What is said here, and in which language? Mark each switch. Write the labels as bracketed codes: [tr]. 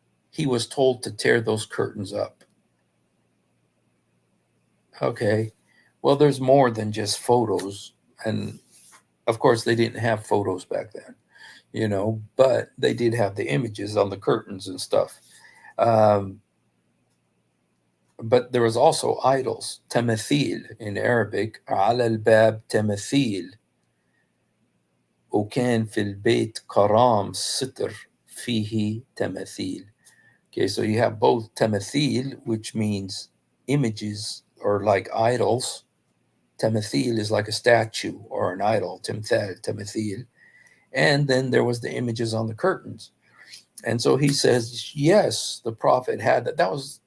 [en] He was told to tear those curtains up. Okay, well, there's more than just photos. And of course, they didn't have photos back then, but they did have the images on the curtains and stuff. But there was also idols, tamathil in Arabic, [ar] على الباب تماثيل وكان في البيت كرام ستر فيه تماثيل. [en] Okay, so you have both tamathil, which means images or like idols. Tamathil is like a statue or an idol, tamathil. And then there was the images on the curtains. And so he says, yes, the Prophet had that.